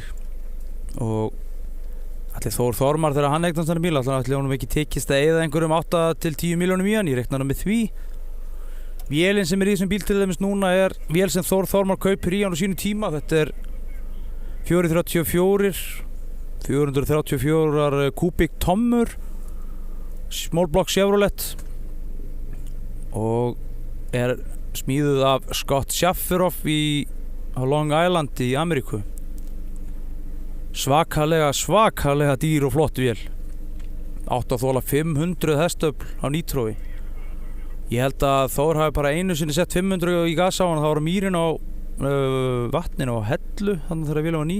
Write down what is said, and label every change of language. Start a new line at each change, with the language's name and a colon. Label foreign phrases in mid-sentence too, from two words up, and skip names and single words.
Icelandic: Og allir Þór Þormar þegar hann eignast þennan bíl, allir honum ekki tekist að eyða einhverjum 8 til 10 milljónum í hann, ég reikna hann með því. Vélinn sem er í þessum bíl til dæmis núna er vél sem Þór Þormar kaupir í hann á sínu tíma. Þetta er 434 kubík tommur,
English: small block
Icelandic: Chevrolet og er smíðuð af Scott Schafferoff á Long Island í Ameríku. Svakalega dýr og flott vél. Átt að þola 500 hestöfl á nítrói. Ég held að Þór hafi bara einu sinni sett 500 í gas á hann, það var mýrin á vatninu á Hellu, þannig þegar vélum var ný.